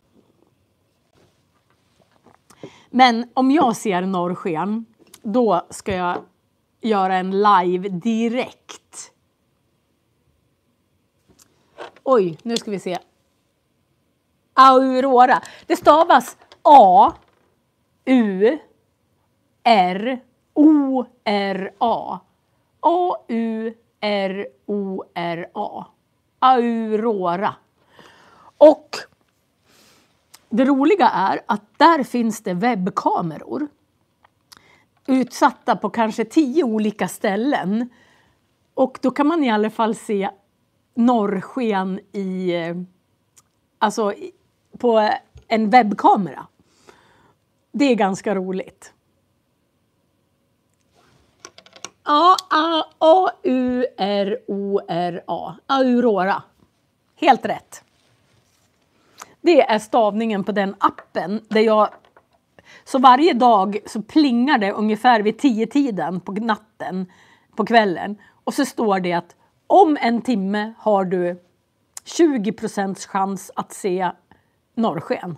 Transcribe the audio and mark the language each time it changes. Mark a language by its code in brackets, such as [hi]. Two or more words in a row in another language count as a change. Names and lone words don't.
[sv] Men om jag ser norrsken, då ska jag göra en live direkt. Oj, nu ska vi se. Aurora. Det stavas A-U-R-O-R-A. A-U-R-O-R-A. Aurora. Och det roliga är att där finns det webbkameror. Utsatta på kanske 10 olika ställen. Och då kan man i alla fall se norrsken på en webbkamera. Det är ganska roligt. A-U-R-O-R-A. Aurora. Helt rätt. Det är stavningen på den appen. Så varje dag så plingar det ungefär vid 10-tiden på natten, på kvällen. Och så står det att om en timme har du 20% chans att se norrsken.